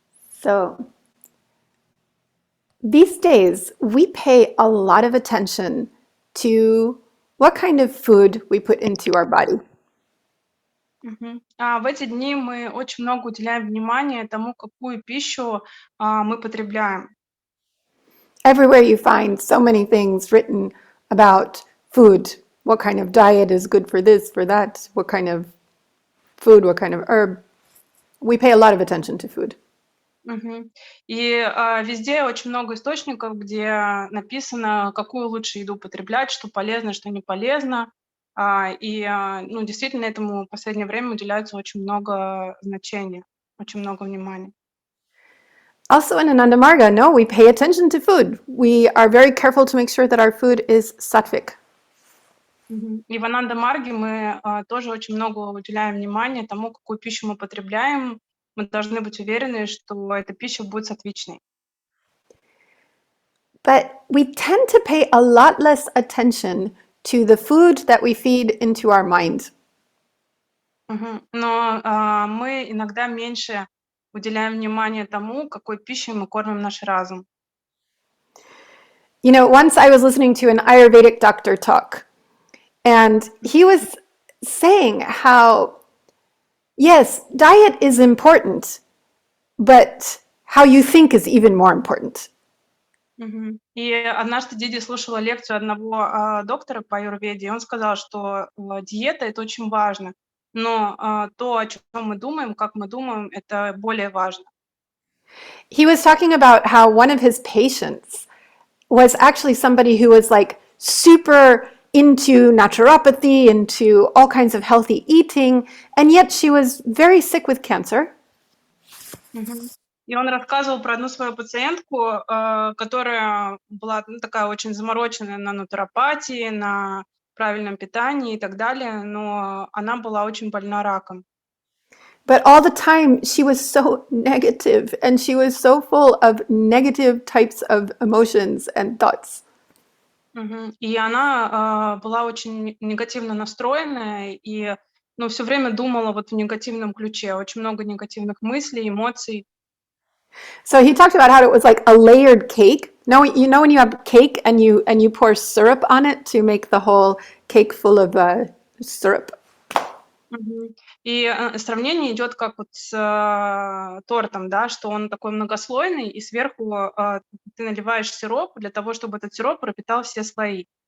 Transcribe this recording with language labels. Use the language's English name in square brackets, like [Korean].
[English] So, these days, we pay a lot of attention to what kind of food we put into our body. [Russian] В эти дни мы очень много уделяем внимания тому, какую пищу мы потребляем. [English] Everywhere you find so many things written about food. What kind of diet is good for this, for that? What kind of food, what kind of herb? We pay a lot of attention to food. [Russian] И везде очень много источников, где написано, какую лучше еду потреблять, что полезно, что не полезно. Действительно, этому в последнее время уделяется очень много значения, очень много внимания. [English] Also in Ananda Marga, no, we pay attention to food. We are very careful to make sure that our food is sattvic. [Russian] И в Ананда Марге мы тоже очень много уделяем внимания тому, какую пищу мы потребляем. Мы должны быть уверены, что эта пища будет сатвичной. [English] But we tend to pay a lot less attention to the food that we feed into our mind. [Russian] Но мы иногда меньше уделяем внимание тому, какой пищей мы кормим наш разум. [English] You know, once I was listening to an Ayurvedic doctor talk, and he was saying how, yes, diet is important, but how you think is even more important. [Russian] И однажды Диди слушала лекцию одного доктора по аюрведе, и он сказал, что диета — это очень важно, но то, о чем мы думаем, как мы думаем, это более важно. [English] He was talking about how one of his patients was actually somebody who was like super into naturopathy, into all kinds of healthy eating, and yet she was very sick with cancer. [Russian] И он рассказывал про одну свою пациентку, которая была, ну, такая очень замороченная на натуропатии, на правильном питании и так далее, но она была очень больна раком. [English] But all the time, she was so negative and she was so full of negative types of emotions and thoughts. [Russian] И она была очень негативно настроенная и, ну, все время думала вот в негативном ключе, очень много негативных мыслей, эмоций. [English] So he talked about how it was like a layered cake. No, you know when you have cake and you pour syrup on it to make the whole cake full of syrup. Мгм. [Russian] И, сравнение идет как вот с, тортом, да, что он такой многослойный, и сверху, ты наливаешь сироп для того, чтобы этот сироп пропитал все слои.